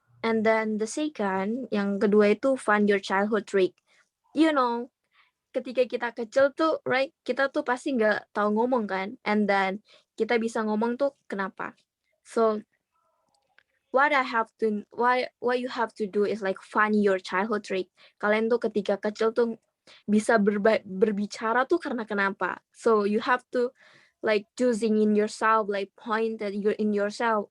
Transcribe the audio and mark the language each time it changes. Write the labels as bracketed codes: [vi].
[en] And then the second, [id] yang kedua itu [en] find your childhood trick. You know, [id] ketika kita kecil tuh, right, kita tuh pasti nggak tahu ngomong kan. [en] And then [id] kita bisa ngomong tuh kenapa. [en] So what you have to do is like find your childhood trick. [id] Kalian tuh ketika kecil tuh bisa berbicara tuh karena kenapa. [en] So you have to like choosing in yourself, like point that you're in yourself.